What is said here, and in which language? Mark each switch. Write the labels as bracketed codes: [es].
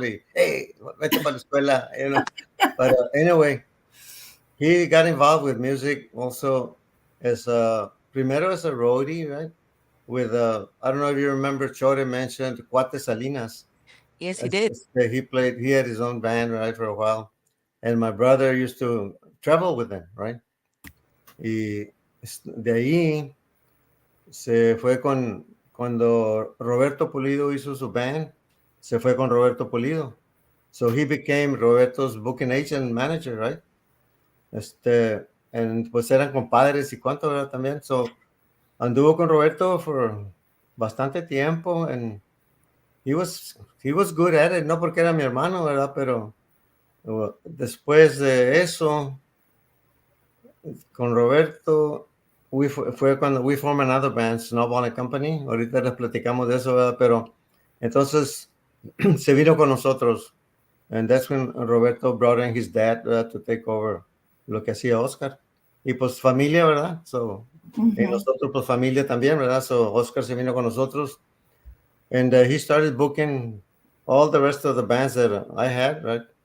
[en] Hey, [es] vete para la escuela, [en] you know. But anyway, he got involved with music also as primero as a roadie, right? With I don't know if you remember, Chore mentioned Cuate Salinas. Yes, he did. He had his own band, right, for a while. And my brother used to travel with him, right? [es] Y de ahí se fue cuando Roberto Pulido hizo su band, se fue con Roberto Pulido. [en] So he became Roberto's booking agent manager, right? [es] Pues eran compadres y cuánto, ¿verdad? También. So anduvo con Roberto por bastante tiempo, [en] and he was good at it, [es] no porque era mi hermano, ¿verdad? Pero después de eso, con Roberto, fue cuando [en] we formed another band, [es] Snowball and Company. Ahorita les platicamos de eso, ¿verdad? Pero entonces se vino con nosotros. [en] And that's when Roberto brought in his dad to take over [es] lo que hacía Oscar. Y pues familia, ¿verdad? So, y nosotros pues familia también, ¿verdad? So Oscar se vino con nosotros. [en] And he started booking all the rest of the bands that I had, right?